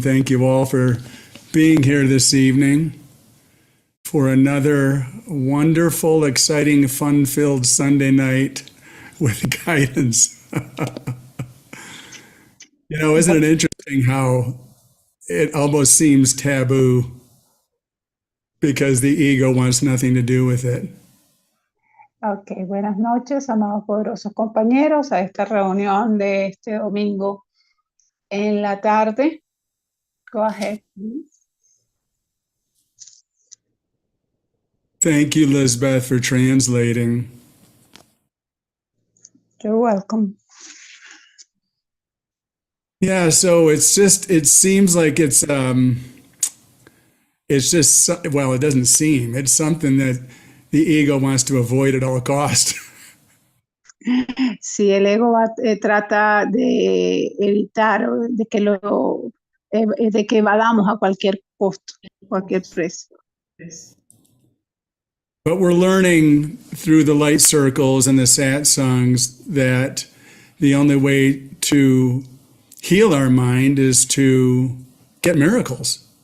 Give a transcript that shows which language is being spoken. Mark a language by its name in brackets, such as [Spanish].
[English] Thank you all for being here this evening for another wonderful, exciting, fun-filled Sunday night with guidance. Isn't it interesting how it almost seems taboo because the ego wants nothing to do with it? [Spanish] Ok, buenas noches, amados poderosos compañeros, a esta reunión de este domingo en la tarde. [English] Go ahead, please. Thank you, Lisbeth, for translating. You're welcome. Yeah, so it seems like it's just, well, it doesn't seem, it's something that the ego wants to avoid at all cost. [Spanish] Si el ego trata de evitar, de que evadamos a cualquier costo, cualquier precio. [English] But we're learning through the light circles and the satsangs that the only way to heal our mind is to get miracles.